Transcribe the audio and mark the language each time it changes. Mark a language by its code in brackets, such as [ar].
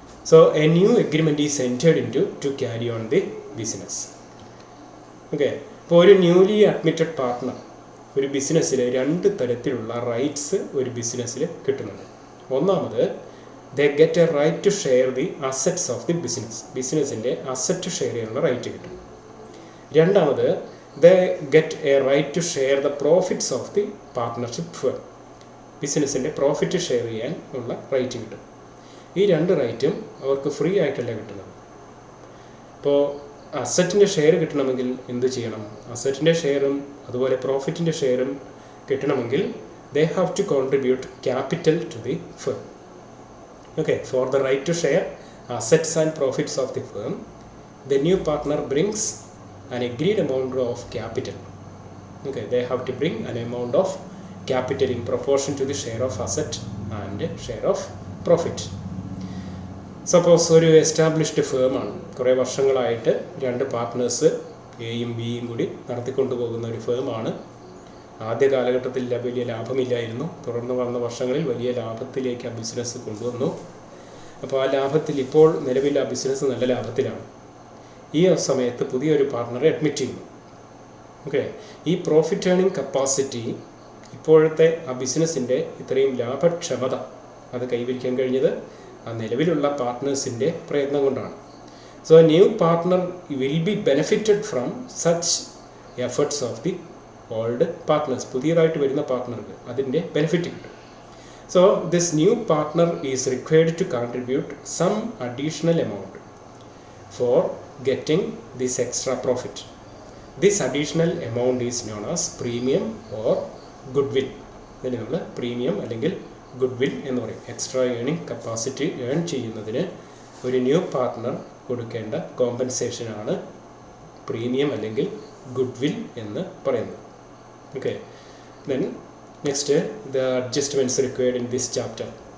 [en] So a new agreement is entered into to carry on the business. Okay. [ml] ഇപ്പോൾ ഒരു newly admitted partner ഒരു ബിസിനസ്സിൽ രണ്ട് തരത്തിലുള്ള റൈറ്റ്സ് ഒരു ബിസിനസ്സിൽ കിട്ടുന്നുണ്ട്. ഒന്നാമത് [en] They get a right to share the assets of the business. [ml] ബിസിനസ്സിൻ്റെ അസറ്റ് ഷെയർ ചെയ്യാനുള്ള റൈറ്റ് കിട്ടും. രണ്ടാമത് [en] They get a right to share the profits of the partnership firm. [ml] ബിസിനസ്സിൻ്റെ പ്രോഫിറ്റ് ഷെയർ ചെയ്യാൻ ഉള്ള റൈറ്റ് കിട്ടും. ഈ രണ്ട് റൈറ്റും അവർക്ക് ഫ്രീ ആയിട്ടല്ല കിട്ടുന്നത്. ഇപ്പോൾ അസറ്റിൻ്റെ ഷെയർ കിട്ടണമെങ്കിൽ എന്ത് ചെയ്യണം? അസറ്റിൻ്റെ ഷെയറും അതുപോലെ പ്രോഫിറ്റിൻ്റെ ഷെയറും കിട്ടണമെങ്കിൽ [en] They have to contribute capital to the firm. Okay, for the right to share assets and profits of the firm, the new partner brings an agreed amount of capital. Okay, they have to bring an amount of capital in proportion to the share of asset and share of profit. [ml] Suppose ഒരു established ഫേമാണ്, കുറേ വർഷങ്ങളായിട്ട് രണ്ട് partners എയും ബിയും കൂടി നടത്തിക്കൊണ്ടു പോകുന്ന ഒരു ഫേമാണ്. ആദ്യ കാലഘട്ടത്തിൽ വലിയ ലാഭമില്ലായിരുന്നു. തുടർന്ന് വന്ന വർഷങ്ങളിൽ വലിയ ലാഭത്തിലേക്ക് ആ ബിസിനസ് കൊണ്ടുവന്നു. അപ്പോൾ ആ ലാഭത്തിൽ ഇപ്പോൾ നിലവിൽ ആ ബിസിനസ് നല്ല ലാഭത്തിലാണ്. ഈ സമയത്ത് പുതിയൊരു പാർട്ട്ണറെ അഡ്മിറ്റ് ചെയ്യുന്നു. ഓക്കെ, ഈ പ്രോഫിറ്റ് ഏണിംഗ് കപ്പാസിറ്റി ഇപ്പോഴത്തെ ആ ബിസിനസ്സിൻ്റെ ഇത്രയും ലാഭക്ഷമത അത് കൈവരിക്കാൻ കഴിഞ്ഞത് ആ നിലവിലുള്ള പാർട്ട്നേഴ്സിൻ്റെ പ്രയത്നം കൊണ്ടാണ്. [en] So new partner will be benefited from such efforts of the old partners. [ml] പുതിയതായിട്ട് വരുന്ന പാർട്ട്ണർക്ക് അതിൻ്റെ ബെനിഫിറ്റ് കിട്ടും. [en] So this new partner is required to contribute some additional amount for getting this extra profit. This additional amount is known as premium or goodwill. [ml] ഇതിന് നമ്മൾ premium അല്ലെങ്കിൽ goodwill എന്ന് പറയും. Extra earning capacity earn ചെയ്യുന്നതിന് ഒരു new partner കൊടുക്കേണ്ട കോമ്പൻസേഷനാണ് premium അല്ലെങ്കിൽ goodwill എന്ന് പറയുന്നത്. [en] Okay, then next the adjustments required in this chapter.